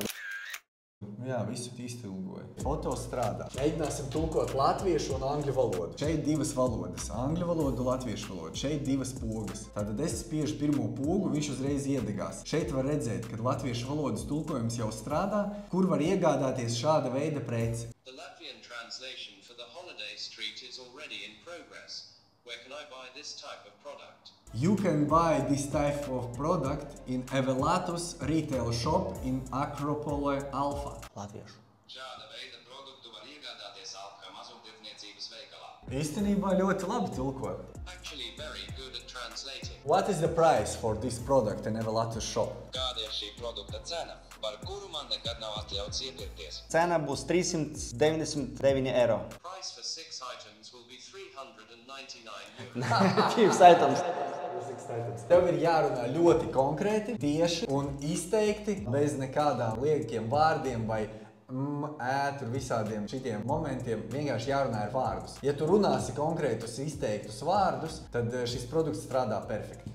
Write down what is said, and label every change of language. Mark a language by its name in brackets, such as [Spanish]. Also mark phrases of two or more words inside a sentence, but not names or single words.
[Latvian] Jā, visu iztulkoju. Foto strādā. Mēģināsim tulkot latviešu un angļu valodu. Šeit divas valodas. Angļu valodu, latviešu valodu. Šeit divas pogas. Tātad es spiežu pirmo pogu, viņš uzreiz iedegās. Šeit var redzēt, ka latviešu valodas tulkojums jau strādā, kur var iegādāties šāda veida preci. [English] The Latvian translation for the holiday street is already in progress. Where can I buy this type of product? You can buy this type of product in Evelatus retail shop in Akropole Alfa. [Latvian] Latviešu. Šāda veida produktu var iegādāties Alfa mazumtirdzniecības veikalā. Īstenībā ļoti labi tulko. [English] Actually very good at translating. What is the price for this product in Evelatus shop? [Latvian] Kāda ir šī produkta cena, par kuru man nekad nav atļauts iepirkties? Cena būs 399 eiro. [English] Price for 6 items will be 399 euros. 5 items. [Latvian] Tev ir jārunā ļoti konkrēti, tieši un izteikti, bez nekādām liekiem vārdiem vai tur visādiem šitiem momentiem. Vienkārši jārunā ar vārdus. Ja tu runāsi konkrētus izteiktus vārdus, tad šis produkts strādā perfekti.